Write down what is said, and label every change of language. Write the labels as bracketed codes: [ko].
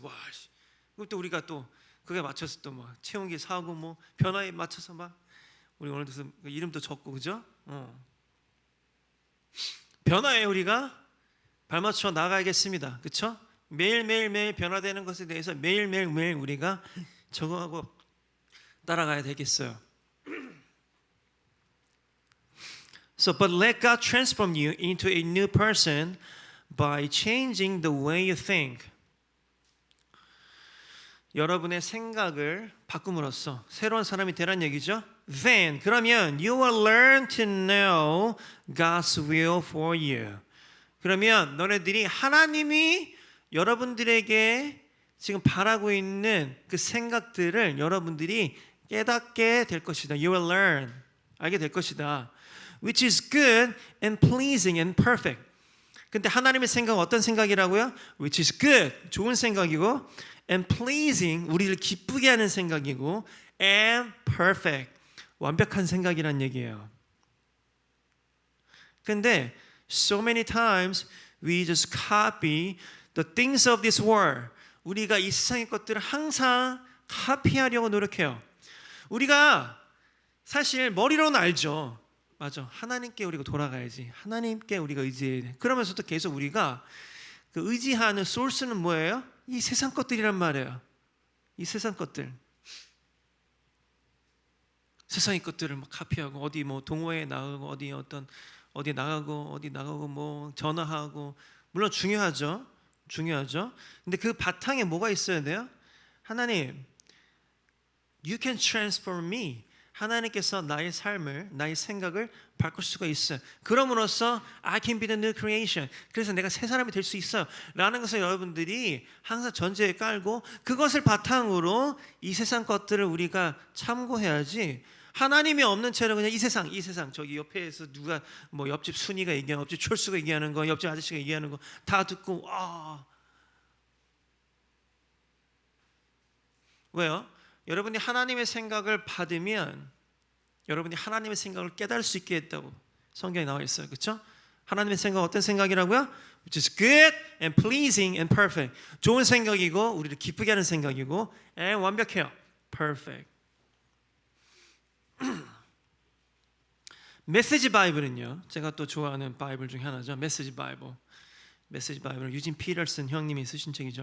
[ko] 와, 또 우리가 또 그게 맞춰서 또 막 체온계 사고 뭐 변화에 맞춰서 막 우리 오늘도 이름도 적고 그죠? 변화에 우리가 발맞춰 나가야겠습니다. 그렇죠? 매일 변화되는 것에 대해서 매일 우리가 적응하고 따라가야 되겠어요. [en] So, but let God transform you into a new person by changing the way you think. [ko] 여러분의 생각을 바꿈으로써 새로운 사람이 되란 얘기죠. [en] Then, [ko] 그러면 [en] you will learn to know God's will for you. [ko] 그러면 너네들이 하나님이 여러분들에게 지금 바라고 있는 그 생각들을 여러분들이 깨닫게 될 것이다. [en] You will learn. [ko] 알게 될 것이다. [en] Which is good and pleasing and perfect. [ko] 근데 하나님의 생각은 어떤 생각이라고요? [en] Which is good. [ko] 좋은 생각이고 [en] and pleasing. [ko] 우리를 기쁘게 하는 생각이고 [en] and perfect. [ko] 완벽한 생각이란 얘기예요. 근데 [en] so many times we just copy the things of this world. [ko] 우리가 이 세상의 것들을 항상 카피하려고 노력해요. 우리가 사실 머리로는 알죠. 맞아. 하나님께 우리가 돌아가야지. 하나님께 우리가 의지해야 돼. 그러면서도 계속 우리가 그 의지하는 소스는 뭐예요? 이 세상 것들이란 말이에요. 이 세상 것들. 세상의 것들을 막 카피하고 어디 뭐 동호회에 나가고 어디 나가고 뭐 전화하고 물론 중요하죠. 근데 그 바탕에 뭐가 있어야 돼요? [en] 하나님, You can transform me. [ko] 하나님께서 나의 삶을, 나의 생각을 바꿀 수가 있어요. 그럼으로써 [en] I can be the new creation. [ko] 그래서 내가 새 사람이 될 수 있어요. 라는 것을 여러분들이 항상 전제에 깔고 그것을 바탕으로 이 세상 것들을 우리가 참고해야지. 하나님이 없는 채로 그냥 이 세상 저기 옆에서 누가 뭐 옆집 순이가 얘기하는, 옆집 철수가 얘기하는 거, 옆집 아저씨가 얘기하는 거 다 듣고 왜요? 여러분이 하나님의 생각을 받으면 여러분이 하나님의 생각을 깨달을 수 있게 했다고 성경에 나와 있어요. 그렇죠? 하나님의 생각 어떤 생각이라고요? [en] Which is good and pleasing and perfect. [ko] 좋은 생각이고 우리를 기쁘게 하는 생각이고 and 완벽해요. [en] Perfect. [ko] 메시지 바이블은요. 제가 또 좋아하는 바이블 중에 하나죠. 메시지 바이블. 메시지 바이블은 유진 피터슨 형님이 쓰신 책이죠.